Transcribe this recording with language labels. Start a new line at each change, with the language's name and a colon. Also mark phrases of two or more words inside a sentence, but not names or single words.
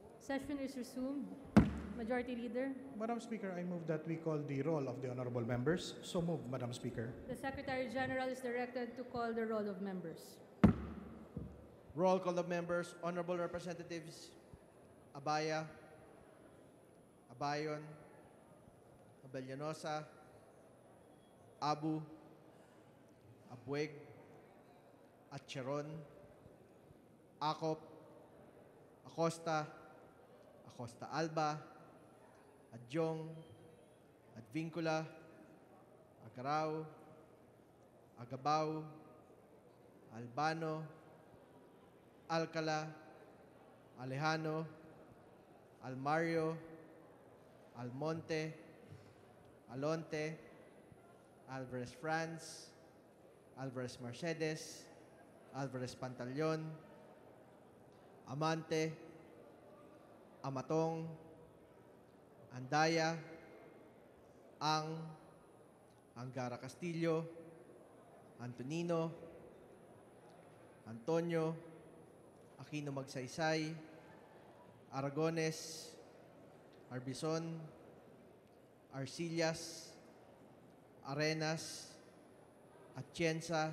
English: Session is resumed. Majority Leader, Madam Speaker, I move that we call the roll of the honorable members. So moved, Madam Speaker. the Secretary General is directed to call the roll of members. Roll call of members. Honorable Representatives Abaya, Abayon, Abellanosa, Abu, Abueg, Atcheron, Acop, Acosta, Acosta Alba, Adjong, Advincula, Agarao, Agabao, Albano, Alcala, Alejano, Almario, Almonte, Alonte, Alvarez Franz, Alvarez Mercedes, Alvarez Pantaleon, Amante, Amatong, Andaya, Angara Castillo, Antonino, Antonio, Aquino Magsaysay, Aragones, Arbizon, Arcillas, Arenas, Atienza,